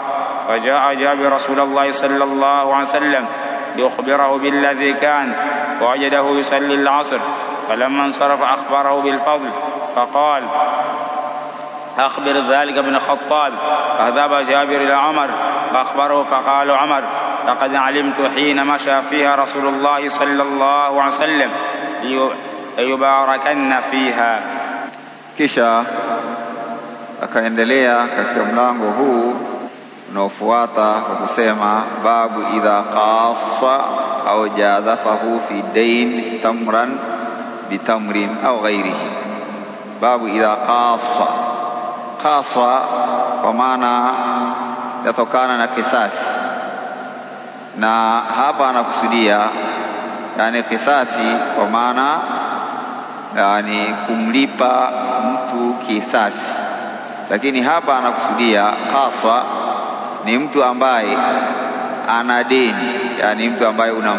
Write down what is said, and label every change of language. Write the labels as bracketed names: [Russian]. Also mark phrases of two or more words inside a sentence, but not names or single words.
[Arabic] فجاء جابر رسول الله صلى الله عليه وسلم ليخبره بالذي كان، فوجده يصلي العصر، فلما انصرف أخبره بالفضل، فقال: أخبر ذلك ابن الخطاب. فذهب جابر إلى عمر فأخبره، فقال عمر: لقد علمت حين مشى فيها رسول الله صلى الله عليه وسلم ليباركن فيها. [Swahili] Kisha akaendelea katika mlango huu unaofuata kwa kusema [Arabic] باب إذا قاص أو جازفه في دين تمرا بتمر أو غيره. باب إذا قاص [Swahili] kwa maana yatokana na kisasi, na hapa anakusudia yani kisasi kwa maana yani kumlipa mtu kisasi, lakini hapa anakusudia qasa ni mtu ambaye ana deni, yani mtu ambaye